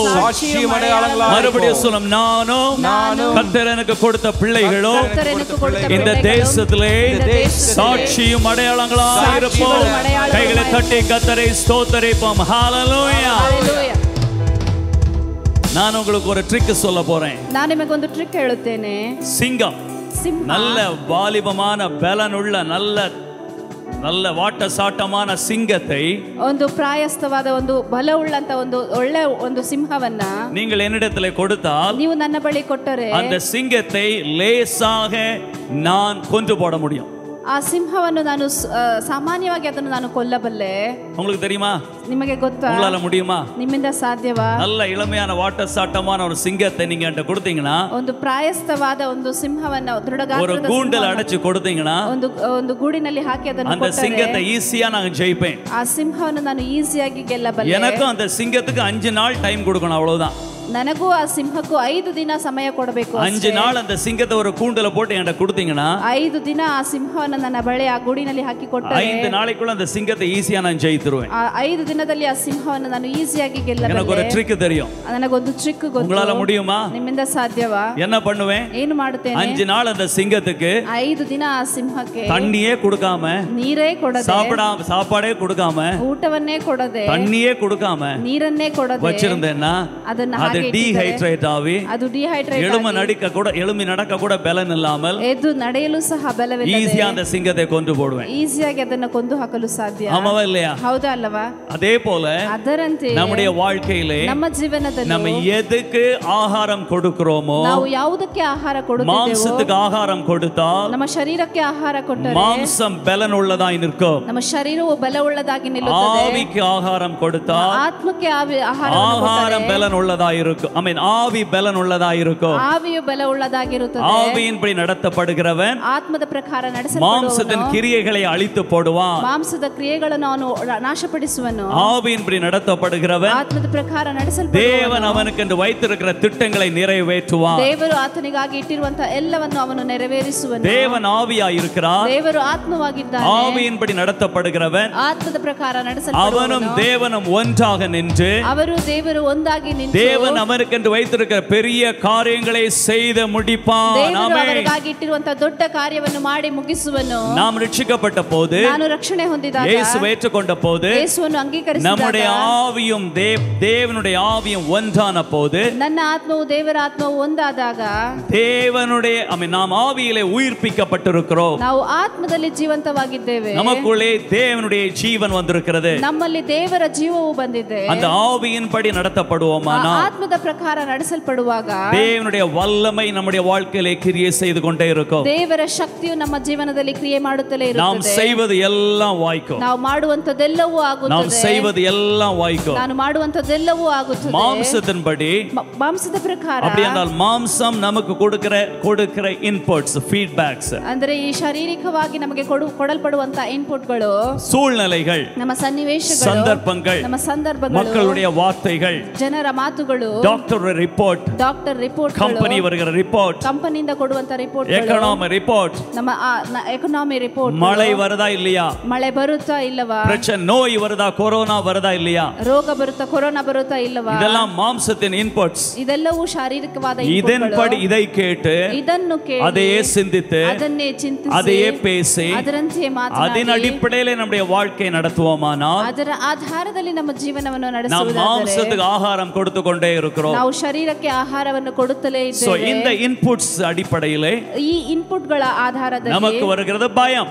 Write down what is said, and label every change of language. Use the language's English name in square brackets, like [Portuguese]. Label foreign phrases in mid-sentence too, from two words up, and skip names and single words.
[Tamil] மறுபடியும் சொல்லும், நானும் கர்த்தர் எனக்கு கொடுத்த பிள்ளைகளும் இந்த தேசத்திலே சாட்சியும் அடையாளங்களாக இருப்போம். கைகளை தட்டி கர்த்தரை ஸ்தோத்திரிப்போம். ஹல்லேலூயா. நான் உங்களுக்கு ஒரு ட்ரிக் சொல்ல போறேன். [Kannada] நான் ನಿಮಗೆ ಒಂದು ಟ್ರಿಕ್ ಹೇಳುತ್ತೇನೆ. [Tamil] சிங்கம் நல்ல வாலிபமான பலனுள்ள நல்ல வாட்ட சாட்டமான சிங்கத்தை [Kannada] ಒಂದು ಪ್ರಾಯಸ್ಥವಾದ ಒಂದು ಬಲವುಳ್ಳಂತ ಒಂದು ಒಳ್ಳೆ ಒಂದು ಸಿಂಹವನ್ನ [Tamil] நீங்கள் என்னிடத்தில் கொடுத்தால் [Kannada] ನೀವು ನನ್ನ ಬಳಿ ಕೊಟ್ಟರೆ [Tamil] அந்த சிங்கத்தை லேசாக நான் கொன்று போட முடியும். [Kannada] ಆ ಸಿಂಹವನ್ನು ನಾನು ಸಾಮಾನ್ಯವಾಗಿ ಅದನ್ನು ನಾನು ಕೊಲ್ಲಬಲ್ಲೆ. [Tamil] உங்களுக்கு தெரியுமா? [Kannada] ನಿಮಗೆ ಗೊತ್ತಾ? [Tamil] உங்களால முடியுமா? [Kannada] ನಿಮ್ಮಿಂದ ಸಾಧ್ಯವಾ? [Tamil] நல்ல இளமையான வாட்ட சாட்டமான ஒரு சிங்கத்தை நீங்க என்கிட்ட கொடுத்தீங்கன்னா, [Kannada] ಒಂದು ಪ್ರಾಯಸ್ಥವಾದ ಒಂದು ಸಿಂಹವನ್ನ ದೃಢಗಾತ್ರದ [Tamil] ஒரு கூண்டில் அடைச்சு கொடுத்தீங்கன்னா, [Kannada] ಒಂದು ಗೂಡಿನಲ್ಲಿ ಹಾಕಿ ಅದನ್ನು [Tamil] அந்த சிங்கத்தை ஈஸியா நான் ஜெயிப்பேன். [Kannada] ಆ ಸಿಂಹವನ್ನು ನಾನು ಈಸಿಯಾಗಿ ಗೆಲ್ಲಬಲ್ಲೆ. [Tamil] எனக்கும் அந்த சிங்கத்துக்கு 5 நாள் டைம் கொடுக்கணும், அவ்வளவுதான். [Kannada] ನನಗೂ ಆ ಸಿಂಹಕ್ಕೂ 5 ದಿನ ಸಮಯ ಕೊಡಬೇಕು. [Tamil] 5 நாள் அந்த சிங்கத்தை ஒரு கூண்டில போட்டு என்கிட்ட கொடுத்தீங்கன்னா, [Kannada] 5 ದಿನ ಆ ಸಿಂಹವನ್ನು ನನ್ನ ಬಳಿ ಆ ಗೂಡಿನಲ್ಲಿ ಹಾಕಿ ಕೊಟ್ಟರೆ [Tamil] 5 நாளைக்குள்ள அந்த சிங்கத்தை ஈஸியா நான் ஜெயித்துருவேன். [Kannada] ಆ 5 ದಿನದಲ್ಲಿ ಆ ಸಿಂಹವನ್ನು ನಾನು ಈಸಿಯಾಗಿ ಗೆಲ್ಲಬಲ್ಲೆ. [Tamil] எனக்கு ஒரு ட்ரிக் தெரியும். [Kannada] ನನಗೊಂದು ಟ್ರಿಕ್ ಗೊತ್ತು. [Tamil] உங்களால முடியுமா? [Kannada] ನಿಮ್ಮಿಂದ ಸಾಧ್ಯವಾ? [Tamil] என்ன பண்ணுவேன்? [Kannada] ಏನು ಮಾಡುತ್ತೇನೆ? [Tamil] 5 நாள் அந்த சிங்கத்துக்கு [Kannada] 5 ದಿನ ಆ ಸಿಂಹಕ್ಕೆ [Tamil] தண்ணியே கொடுக்காம, [Kannada] ನೀರೇ ಕೊಡದೆ, [Tamil] சாப்பாடே கொடுக்காம, [Kannada] ಊಟವನ್ನೇ ಕೊಡದೆ, [Tamil] தண்ணியே கொடுக்காம, [Kannada] ನೀರನ್ನೇ ಕೊಡದೆ [Tamil] வச்சிருந்தேன்னா அது டீஹைட்ரேட் ஆகி எழும்பி நடக்க கூட பலன் இல்லாமல் [Kannada] ಎದ್ದು ನಡೆಯಲು ಸಹ ಬಲವಿಲ್ಲದೆ [Tamil] ஈஸியா அந்த சிங்கத்தை கொன்று போடுவேன். [Kannada] ಈಸಿಯಾಗಿ ಅದನ್ನು ಕೊಂದು ಹಾಕಲು ಸಾಧ್ಯ. [Tamil] ஆமாவா இல்லையா? [Kannada] ಹೌದಾ ಅಲ್ಲವಾ? [Tamil] அதே போல [Kannada] ಅದರಂತೆ [Tamil] நம்முடைய வாழ்க்கையிலே [Kannada] ನಮ್ಮ ಜೀವನದಲ್ಲಿ [Tamil] நம்ம எதுக்கு ஆகாரம் கொடுக்கிறோமோ, [Kannada] ನಾವು ಯಾವುದಕ್ಕೆ ಆಹಾರ ಕೊಡುತ್ತೇವೋ, [Tamil] மாம்சத்துக்கு ஆகாரம் கொடுத்தால் [Kannada] ನಮ್ಮ ಶರೀರಕ್ಕೆ ಆಹಾರ ಕೊಟ್ಟರೆ [Tamil] மாம்சம் பலன் உள்ளதாய் நிற்கும். [Kannada] ನಮ್ಮ ಶರೀರವು ಬಲವುಳ್ಳದಾಗಿ ನಿಲ್ಲುತ್ತದೆ. [Tamil] ஆவிக்கு ஆகாரம் கொடுத்தால் [Kannada] ಆತ್ಮಕ್ಕೆ ಆಹಾರ [Tamil] பலன் உள்ளதாய் இருக்கும். ஆவி பலன் உள்ளதாய் இருக்கும். [Kannada] ಆವಿಯು ಬಲವುಳ್ಳದಾಗಿರುತ್ತದೆ. [Tamil] ஆவியின்படி நடத்தப்படுகிறவன் [Kannada] ಆತ್ಮದ ಪ್ರಕಾರ ನಡೆಸಲ್ಪಡುವವನು [Tamil] மாம்சத்தின் கிரியைகளை அழித்து போடுவான். [Kannada] ಮಾಂಸದ ಕ್ರಿಯೆಗಳನ್ನು ಅವನು ನಾಶಪಡಿಸುವನು. [Tamil] ஆவியின்படி நடத்தப்படுகிறவன் [Kannada] ಆತ್ಮದ ಪ್ರಕಾರ ನಡೆಸಲ್ಪಡುವವನು [Tamil] தேவன் அவனுக்கு வைத்திருக்கிற திட்டங்களை நிறைவேற்றுவான். [Kannada] ದೇವರು ಆತನಿಗಾಗಿ ಇಟ್ಟಿರುವಂತ ಎಲ್ಲವನ್ನು ಅವನು ನೆರವೇರಿಸುವನು. [Tamil] தேவன் ஆவியாய் இருக்கிறார். [Kannada] ದೇವರು ಆತ್ಮವಾಗಿದ್ದಾನೆ. [Tamil] ஆவியின்படி நடத்தப்படுகிறவன் [Kannada] ಆತ್ಮದ ಪ್ರಕಾರ ನಡೆಸಲ್ಪಡುವವನು [Tamil] அவனும் தேவனும் ஒன்றாக நின்று [Kannada] ಅವರು ದೇವರು ಒಂದಾಗಿ ನಿಂತು [Tamil] தேவன் தேவன் அவனுக்கென்று வைத்திருக்கிற பெரிய காரியங்களை செய்து முடிப்பான். [Kannada] ದೇವರು ಅವರಿಗಾಗಿ ಇಟ್ಟಿರುವಂತ ದೊಡ್ಡ ಕಾರ್ಯವನ್ನು ಮಾಡಿ ಮುಗಿಸುವನು. [Tamil] நாம் ரட்சிக்கப்பட்ட போது, [Kannada] ನಾನು ರಕ್ಷಣೆ ಹೊಂದಿದಾಗ, [Tamil] இயேசுவை ஏற்றுக்கொண்ட போது, [Kannada] ಯೇಸುವನ್ನು ಅಂಗೀಕರಿಸಿದಾಗ, [Tamil] நம்முடைய ஆவியும் தேவனுடைய ஆவியும் ஒன்றான போது, [Kannada] ನನ್ನ ಆತ್ಮವು ದೇವರ ಆತ್ಮವು ಒಂದಾದಾಗ, [Tamil] தேவனுடைய நாம் ஆவியிலே உயிர்ப்பிக்கப்பட்டிருக்கிறோம். [Kannada] ನಾವು ಆತ್ಮದಲ್ಲಿ ಜೀವಂತವಾಗಿದ್ದೇವೆ. [Tamil] நமக்குள்ளே தேவனுடைய ஜீவன் வந்திருக்கிறது. [Kannada] ನಮ್ಮಲ್ಲಿ ದೇವರ ಜೀವವು ಬಂದಿದೆ. [Tamil] அந்த ஆவியின்படி நடத்தப்படுவோமானா, [Kannada] ಆತ್ಮದ ಪ್ರಕಾರ ನಡೆಸಲ್ಪಡುವಾಗ [Tamil] தேவனுடைய வல்லமை நம்முடைய வாழ்க்கையிலே கிரியை செய்து கொண்டே இருக்கும். [Kannada] ದೇವರ ಶಕ್ತಿಯು ನಮ್ಮ ಜೀವನದಲ್ಲಿ ಕ್ರಿಯೆ ಮಾಡುತ್ತಲೇ ಇರುತ್ತದೆ. [Tamil] நாம் செய்வது எல்லாம் வாய்க்கும். [Kannada] ನಾವು ಮಾಡುವಂತದೆಲ್ಲವೂ ಆಗುತ್ತದೆ. [Tamil] நாம் செய்வது எல்லாம் வாய்க்கும். [Kannada] ನಾನು ಮಾಡುವಂತದೆಲ್ಲವೂ ಆಗುತ್ತದೆ. [Tamil] மாம்சத்தின்படி, [Kannada] ಮಾಂಸದ ಪ್ರಕಾರ, [Tamil] அப்படியானால் மாம்சம் நமக்கு கொடுக்கிற [English] inputs, feedbacks, [Kannada] ಅಂದ್ರೆ ಈ ಶಾರೀರಿಕವಾಗಿ ನಮಗೆ ಕೊಡಲ್ಪಡುವಂತ ಇನ್ಪುಟ್ಗಳು, [Tamil] சூழ்நிலைகள், [Kannada] ನಮ್ಮ ಸನ್ನಿವೇಶಗಳು, [Tamil] சந்தர்ப்பங்கள், மக்களுடைய மக்களுடைய வார்த்தைகள், [Kannada] ಜನರ ಮಾತುಗಳು, [English] doctor report, [Tamil] ಕಂಪನಿ வருகிற ರಿಪೋರ್ಟ್, [Kannada] ಕಂಪನಿಯಿಂದ ಕೊಡುವಂತ ರಿಪೋರ್ಟ್, [English] economy report, ನಮ್ಮ economy report, [Tamil] ಮಳೆ வருதா இல்லையா, [Kannada] ಮಳೆ ಬರುತ್ತಾ ಇಲ್ಲವಾ, [Tamil] பிரச்சனை நோய் வருதா, கொரோனா வருதா இல்லையா, [Kannada] ರೋಗ ಬರುತ್ತಾ, ಕೊರೋನಾ ಬರುತ್ತಾ ಇಲ್ಲವಾ, [Tamil] இதெல்லாம் மாம்சத்தின் இன்புட்ஸ். [Kannada] ಇದೆಲ್ಲವೂ ಶಾರೀರಿಕವಾದ [Tamil] இதன்படி இதை கேட்டு, [Kannada] ಇದನ್ನು ಕೇಳಿ, [Tamil] அதையே சிந்தித்து, [Kannada] ಅದನ್ನೇ ಚಿಂತಿಸಿ, [Tamil] அதையே பேசி, [Kannada] ಅದರಂತೆ ಮಾತನಾಡಿ, [Tamil] அதன் அடிப்படையிலே நம்முடைய வாழ்க்கை நடத்துவோமானால், [Kannada] ಅದರ ಆಧಾರದಲ್ಲಿ ನಮ್ಮ ಜೀವನವನ್ನು [Tamil] நாம் [Kannada] ನಡೆಸುವುದಾದರೆ [Tamil] மாம்சத்துக்கு ஆகாரம் கொடுத்து கொண்டே இருக்கிறோம். [Kannada] ನಾವು ಶರೀರಕ್ಕೆ ಆಹಾರವನ್ನು ಕೊಡುತ್ತಲೇ [Tamil] சோ [Kannada] ಇದ್ದೇವೆ. [Tamil] இந்த இன்புட்ஸ் அடிப்படையிலே [Kannada] ಈ ಇನ್ಪುಟ್ಗಳ ಆಧಾರದಲ್ಲಿ [Tamil] நமக்கு வருகிறது பயம்,